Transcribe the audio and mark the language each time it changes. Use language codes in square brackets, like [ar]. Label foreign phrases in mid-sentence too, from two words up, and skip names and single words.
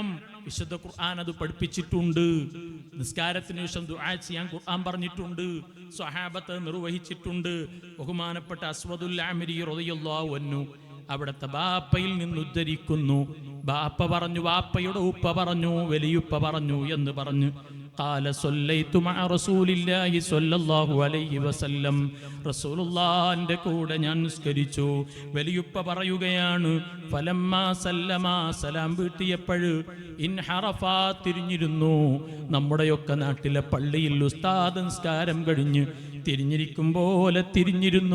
[ml] വിശുദ്ധ ഖുർആൻ അത് പഠിപ്പിച്ചിട്ടുണ്ട്. നിസ്കാരത്തിന് ശേഷം ദുആ ചെയ്യാൻ ഖുർആൻ പറഞ്ഞിട്ടുണ്ട്. സ്വഹാബത്ത് നിർവഹിച്ചിട്ടുണ്ട്. ബഹുമാനപ്പെട്ട അസ്വദുൽ അമിരി [ar] رضي الله عنه [ml] അവിടുത്തെ ബാപ്പയിൽ നിന്ന് ഉദ്ധരിക്കുന്നു. ബാപ്പ പറഞ്ഞു, ബാപ്പയുടെ ഉപ്പ പറഞ്ഞു, വലിയുപ്പ പറഞ്ഞു എന്ന് പറഞ്ഞു. [ar] قال صليت مع رسول الله صلى الله عليه وسلم. [ml] റസൂലുള്ളാഹിന്റെ കൂടെ ഞാൻ നിസ്കരിച്ചു. വലിയുപ്പ പറയുകയാണ്, [ar] فلما سلم, [ml] സലാം വീട്ടിയപ്പോൾ ഇൻഹറഫ, തിരിഞ്ഞിരുന്നു. നമ്മുടെയൊക്കെ നാട്ടിലെ പള്ളിയിൽ ഉസ്താദ് നിസ്കാരം കഴിഞ്ഞ് തിരിഞ്ഞിരിക്കും പോലെ തിരിഞ്ഞിരുന്നു.